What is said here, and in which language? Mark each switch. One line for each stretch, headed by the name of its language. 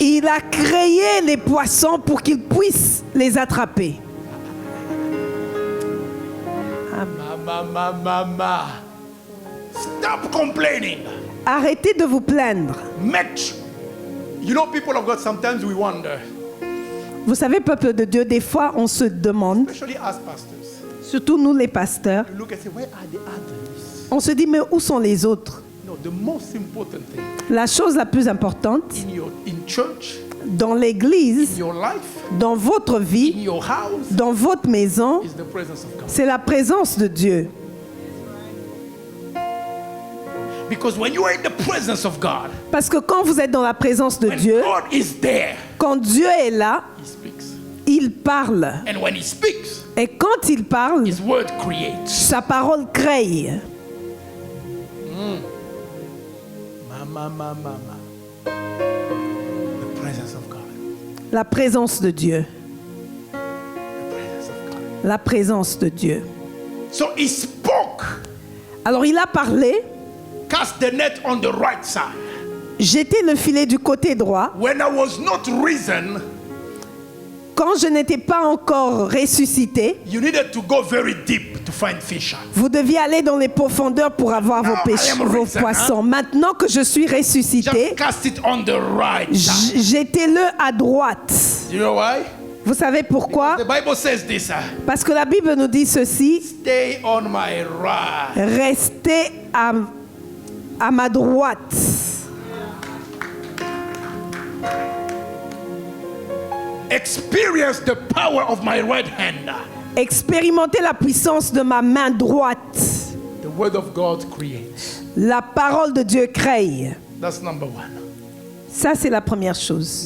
French: Il a créé les poissons pour qu'ils puissent les attraper.
English: Mama. Stop complaining.
French: Arrêtez de vous plaindre.
English: You know, people of God, sometimes we wonder.
French: Vous savez, peuple de Dieu, des fois on se demande,
English: Especially us pastors,
French: surtout nous les pasteurs,
English: you look and say, where are the others?
French: on se dit, mais où sont les autres?
English: No, the most important thing
French: La chose la plus importante
English: in church,
French: dans l'église,
English: in your life,
French: dans votre
English: in
French: vie,
English: your house,
French: dans votre maison,
English: is the presence of God.
French: c'est la présence de Dieu.
English: Because when you are in the presence of God,
French: Parce que quand vous êtes dans la présence de
English: when
French: Dieu,
English: God is there,
French: quand Dieu est là,
English: He speaks.
French: il parle.
English: And when He speaks,
French: Et quand il parle,
English: His word creates.
French: sa parole crée.
English: Mama. The presence of God.
French: La présence de Dieu.
English: The presence of God.
French: La présence de Dieu.
English: So He spoke.
French: Alors il a parlé.
English: Cast the net on the right side.
French: Jetez le filet du côté droit.
English: When I was not risen,
French: quand je n'étais pas encore ressuscité,
English: you needed to go very deep to find fish.
French: Vous deviez aller dans les profondeurs pour avoir vos poissons. Maintenant que je suis ressuscité,
English: just cast it on the right side.
French: Jetez-le à droite.
English: You know why?
French: Vous savez pourquoi?
English: The Bible says this.
French: Parce que la Bible nous dit ceci.
English: Stay on my right.
French: Restez à ma droite.
English: Experience the power of my right hand.
French: Expérimentez la puissance de ma main droite.
English: The word of God creates.
French: La parole de Dieu crée.
English: That's number one.
French: Ça, c'est la première chose.